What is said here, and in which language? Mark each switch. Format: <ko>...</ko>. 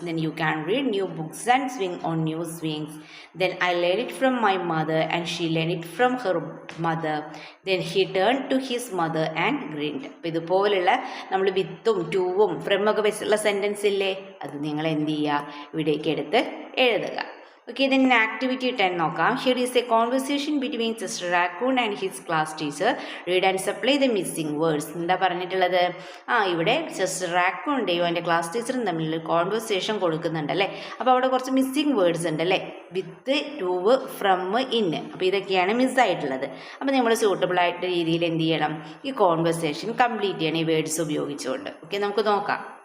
<en>Then you can read new books and swing on new swings. Then I learn it from my mother and she learn it from her mother. Then he turn to his mother and grind.</en> <ml>അപ്പോൾ ഇതുപോലുള്ള നമ്മൾ വിത്തും ടൂവും from ഒക്കെ വെച്ചുള്ള sentence ഇല്ലേ? അത് നിങ്ങൾ എന്ത് ചെയ്യുക? ഇവിടേക്ക് എടുത്ത് എഴുതുക.</ml> <en>Okay, then activity 10 നോക്കാം. Here is a conversation between Chester Raccoon and his class teacher. Read and supply the missing words.</en> <ml>എന്താ പറഞ്ഞിട്ടുള്ളത്? ഇവിടെ ചെസ്റ്റർ റാക്കൂണിൻ്റെയും എൻ്റെ ക്ലാസ് ടീച്ചറും തമ്മിൽ കോൺവെർസേഷൻ കൊടുക്കുന്നുണ്ട് അല്ലേ? അപ്പോൾ അവിടെ കുറച്ച് മിസ്സിങ് വേർഡ്സ് ഉണ്ട് അല്ലേ? വിത്ത്, ടു, ഫ്രം, ഇൻ. അപ്പോൾ ഇതൊക്കെയാണ് മിസ്സായിട്ടുള്ളത്. അപ്പോൾ നമ്മൾ സൂട്ടബിൾ ആയിട്ട് രീതിയിൽ എന്ത് ചെയ്യണം? ഈ കോൺവെർസേഷൻ കംപ്ലീറ്റ് ചെയ്യണം ഈ വേർഡ്സ് ഉപയോഗിച്ചുകൊണ്ട്. ഓക്കെ, നമുക്ക് നോക്കാം.</ml>